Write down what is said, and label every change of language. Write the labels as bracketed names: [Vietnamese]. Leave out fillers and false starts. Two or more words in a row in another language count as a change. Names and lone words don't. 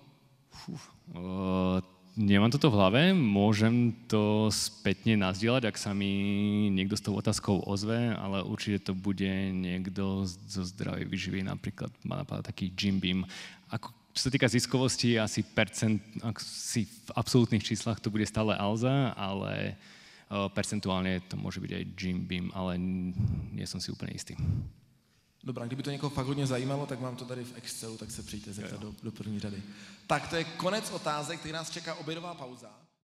[Slovak] Nemám toto v hlave, môžem to spätne nazdieľať, ak sa mi niekto s tou otázkou ozve, ale určite to bude niekto zo zdravej výživy, napríklad má napadá taký Jim Beam. Čo sa týka ziskovosti, asi v absolútnych číslach to bude stále Alza, ale percentuálne to môže byť aj Jim Beam, ale nie som si úplne istý. [Czech] Dobrá, kdyby to někoho fakt hodně zajímalo, tak mám to tady v Excelu, tak se přijďte zeptat do první řady. Tak to je konec otázek, teď nás čeká obědová pauza.